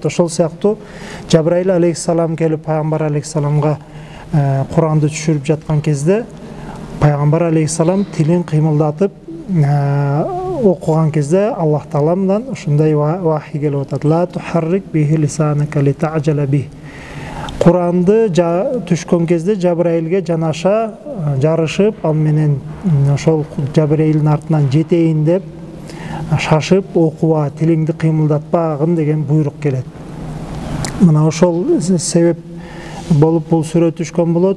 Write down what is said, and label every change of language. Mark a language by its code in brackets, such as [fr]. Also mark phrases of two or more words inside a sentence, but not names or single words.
[ky] Ошол сыяктуу Жабраил алейхиссалам келип пайгамбар алейхиссаламга Куранды түшүрүп жаткан кезде пайгамбар алейхиссалам тилин кыймылдатып окуган кезде Аллах Тааламдан ушундай вахий келип атат. [ar] لَا تُحَرِّكْ بِهِ لِسَانَكَ لِتَعْجَلَ بِهِ. [ky] Куранды түшкөн кезде Жабраилге жанаша жарышып, ал менен ошол Жабраилдин артынан жетейин деп шашып окуба, тилиңди кыймылдатпагын деген буйрук келет. Мына ошол себеп болуп бул сүрө түшкөн болот.